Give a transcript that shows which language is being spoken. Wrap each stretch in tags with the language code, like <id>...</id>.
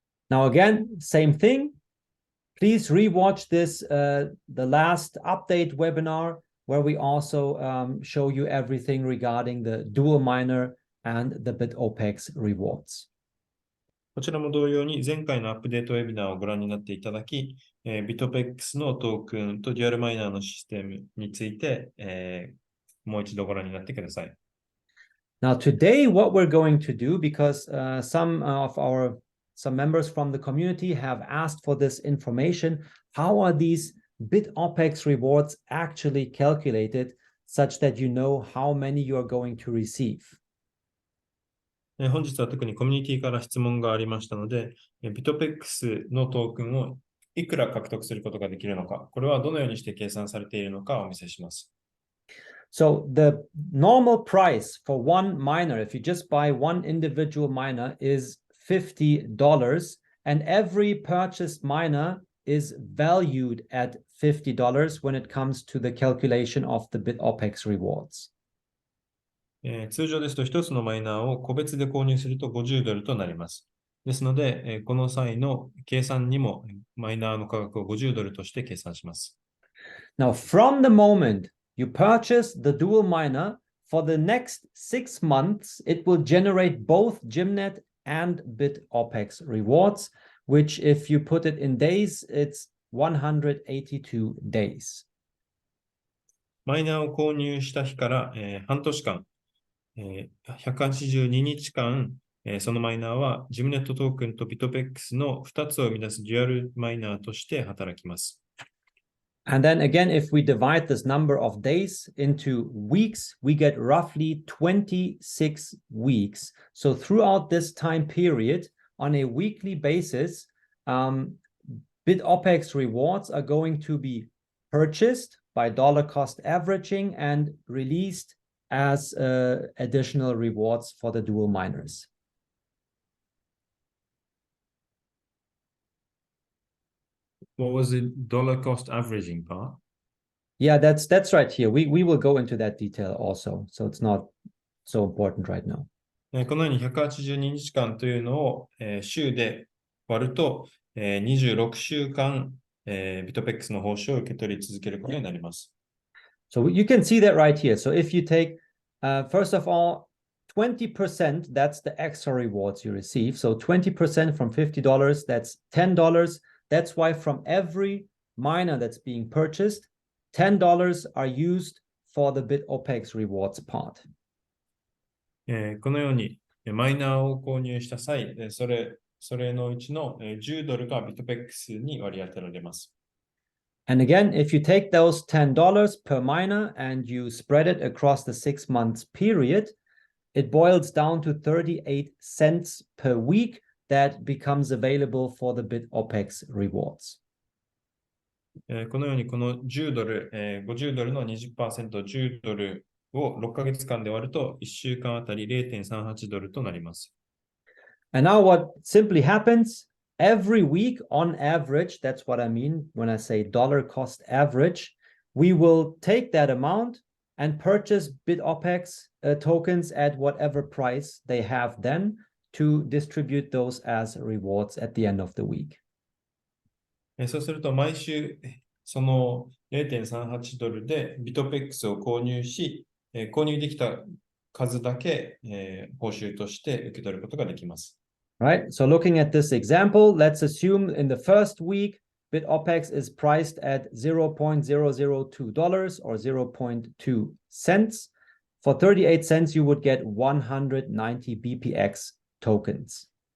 <en>Now again, same thing. Please rewatch this, the last update webinar, where we also show you everything regarding the dual miner and the Bitopex rewards.</en> <ja>こちらも同様に前回のアップデートウェビナーをご覧になっていただき、Bitopex のトークンとデュアルマイナーのシステムについて、もう一度ご覧になってください。</ja> <en>Now today, what we're going to do, because some members from the community have asked for this information, how are these Bitopex rewards actually calculated such that you know how many you are going to receive?</en> <ja>本日は特にコミュニティから質問がありましたので、Bitopex のトークンをいくら獲得することができるのか、これはどのようにして計算されているのかをお見せします。</ja> <en>So the normal price for one miner, if you just buy one individual miner, is $50, and every purchased miner is valued at $50 when it comes to the calculation of the Bitopex rewards.</en> <ja>通常ですと1つのマイナーを個別で購入すると$50となります。ですので、この際の計算にもマイナーの価格を$50として計算します。</ja> <en>Now, from the moment you purchase the dual miner, for the next 6 months, it will generate both Gymnet and Bitopex rewards, which if you put it in days, it's 182 days.</en> <ja>マイナーを購入した日から、半年間、182日間、そのマイナーはジムネットトークンとビトペックスの2つを生み出すデュアルマイナーとして働きます。</ja> <en>And then again, if we divide this number of days into weeks, we get roughly 26 weeks. So throughout this time period, on a weekly basis, Bitopex rewards are going to be purchased by dollar cost averaging and released as additional rewards for the dual miners. What was the dollar cost averaging part? Yeah, that's right here. We will go into that detail also. So it's not so important right now.</en> <ja>このように182日間というのを、週で割ると、26週間、ビトペックスの報酬を受け取り続けることになります。</ja> <en>So you can see that right here. So if you take, first of all, 20%, that's the extra rewards you receive. So 20% from $50, that's $10. That's why from every miner that's being purchased, $10 are used for the Bitopex rewards part.</en> <ja>このようにマイナーを購入した際、それのうちの$10がビトペックスに割り当てられます。</ja> <en>And again, if you take those $10 per miner and you spread it across the 6 months period, it boils down to 38 cents per week that becomes available for the Bitopex rewards.</en> <ja>このようにこの$10、$50の 20%、$10を6ヶ月間で割ると1週間あたり$0.38となります。</ja> <en>And now what simply happens, every week on average, that's what I mean when I say dollar cost average, we will take that amount and purchase Bitopex tokens at whatever price they have then to distribute those as rewards at the end of the week.</en> <ja>そうすると毎週その$0.38でビトペックスを購入し、購入できた数だけ、報酬として受け取ることができます。</ja> <en>Right, so looking at this example, let's assume in the first week, Bitopex is priced at $0.002 or 0.2 cents. For 38 cents, you would get 190 BPX tokens.</en>